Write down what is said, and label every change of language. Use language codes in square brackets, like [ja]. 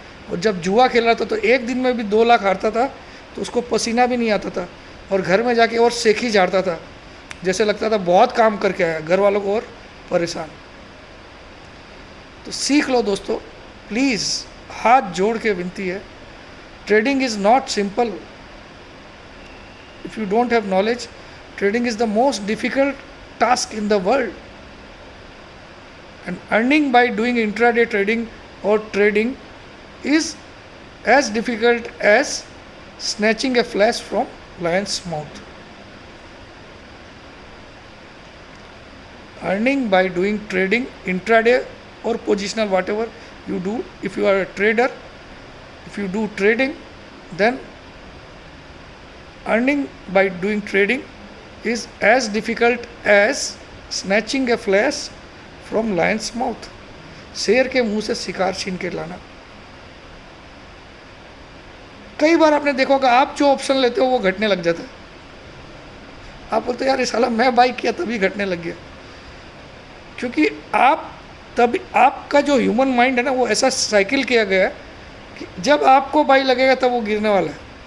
[hi] और जब जुआ खेल रहा था तो एक दिन में भी 2 लाख हारता था, तो उसको पसीना भी नहीं आता था, और घर में जाके और सेखी झाड़ता था, जैसे लगता था बहुत काम करके आया, घर वालों को और परेशान। तो सीख लो दोस्तों, प्लीज़, हाथ जोड़ के विनती है। [en] Trading is not simple. If you don't have knowledge, trading is the most difficult task in the world, and earning by doing intraday trading or trading is as difficult as snatching a flesh from lion's mouth. Earning by doing trading intraday or positional, whatever you do. If you are a trader, if you do trading, then earning by doing trading is as difficult as snatching a flesh from lion's mouth. [hi] शेर के मुंह से शिकार छीन के लाना। कई बार आपने देखा होगा, आप जो ऑप्शन लेते हो वो घटने लग जाता है। आप बोलते यार ये साला मैं बाई किया तभी घटने लग गया, क्योंकि आप तभी, आपका जो ह्यूमन माइंड है ना, वो ऐसा साइकिल किया गया है कि जब आपको बाई लगेगा तब वो गिरने वाला है।